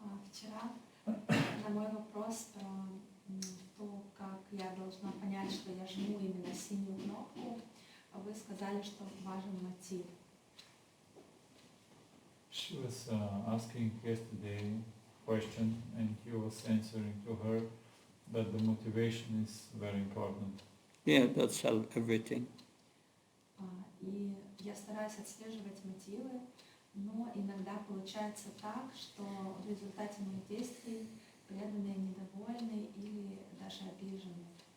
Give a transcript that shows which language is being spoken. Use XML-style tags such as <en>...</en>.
<ru>Вчера на мой вопрос про то, как я должна понять, что я жму именно синюю кнопку, вы сказали, что важен мотив.</ru> <en>She was asking yesterday question and he was answering to her that the motivation is very important. Yeah, that's everything.</en> <ru>И я стараюсь отслеживать мотивы, но иногда получается так, что в результате моих действий преданные недовольны или даже обижены.</ru>